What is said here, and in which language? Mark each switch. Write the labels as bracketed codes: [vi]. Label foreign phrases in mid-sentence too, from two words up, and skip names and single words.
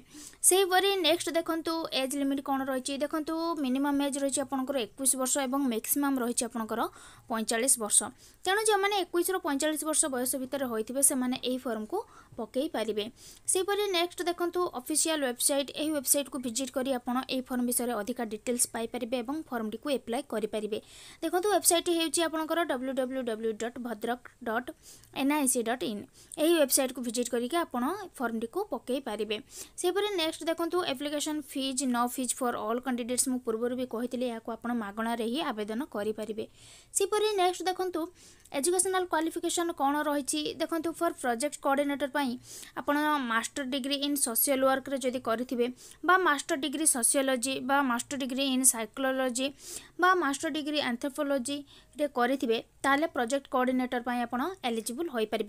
[or] ସେହି ପରି ନେକ୍ସଟ ଦେଖନ୍ତୁ [en] age limit [or] କୋନ ରହି। ଦେଖନ୍ତୁ [en] minimum age [or] ରହି ଆପଣଙ୍କର 21 ବର୍ଷ ଏବଂ ମାକ୍ସିମମ ରହି ଆପଣଙ୍କର 45 ବର୍ଷ। ତେଣୁ ଯେ ମାନେ 21 ରୁ 45 ବର୍ଷ ବୟସ ଭିତର ହୋଇଥିବେ ସେ ମାନେ ଏହି ଫର୍ମ କୁ ପକାଇ ପାରିବେ। ସେହି ପରି ନେକ୍ସଟ ଦେଖନ୍ତୁ [en] official website [or] ଏହି ୱେବସାଇଟ କୁ ଭିଜିଟ କରି ଆପଣ ଏହି ଫର୍ମ ବିଷୟ ଅଧିକ ଡିଟେଲ୍ସ ପାଇ ପାରିବେ ଏବଂ ଫର୍ମ ଟି କୁ ଆପ୍ଲାଇ କରି ପାରିବେ। ଦେଖନ୍ତୁ ୱେବସାଇଟ ହେଉଛି ଆପଣଙ୍କର www.bhadrak.nic.in। ଏହି ୱେବସାଇଟ କୁ ଭିଜିଟ କରିକେ ଆପଣ ଫର୍ମ ଟି କୁ ପକାଇ ପାରିବେ। ସେହି ପରି ନେକ୍ସଟ ଦେଖନ୍ତୁ [en] application fees no fees for all candidates [or] ମୁଁ ପୂର୍ବ ଭି କହିଥିଲେ ଯା କୁ ଆପଣ ମାଗଣା ରେ ହିଁ ଆବେଦନ କରି ପାରିବେ। ସେହି ପରି ନେକ୍ସଟ ଦେଖନ୍ତୁ [en] educational qualification [or] କଉଣ ରହି। ଦେଖନ୍ତୁ [en] for project coordinator [or] ପାଇଁ ଆପଣ [en] master degree in social work [or] ରେ ଯଦି କରିଥିବେ ବା [en] master degree sociology [or] ବା [en] master degree in psychology [or] ବା [en] master degree anthropology [or] ରେ କରିଥିବେ ତାହାଲେ [en] project coordinator [or] ପାଇଁ ଆପଣ ଏଲିଜିବଲ ହୋଇ ପାରିବେ।